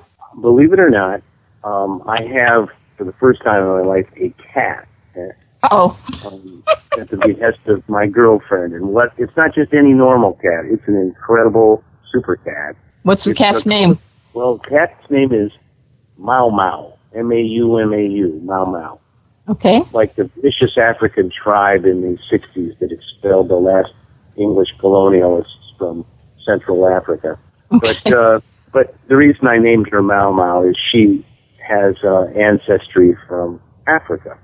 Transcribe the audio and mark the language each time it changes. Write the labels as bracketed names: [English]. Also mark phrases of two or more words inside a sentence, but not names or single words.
[English] Believe it or not, I have, for the first time in my life, a cat. Uh-oh. At the behest of my girlfriend. And it's not just any normal cat. It's an incredible super cat. What's the cat's name? Well, cat's name is Mau Mau. M-A-U-M-A-U. Mau Mau. Okay. Like the vicious African tribe in the 60s that expelled the last English colonialists from Central Africa. Okay. But the reason I named her Mau Mau is she has ancestry from Africa.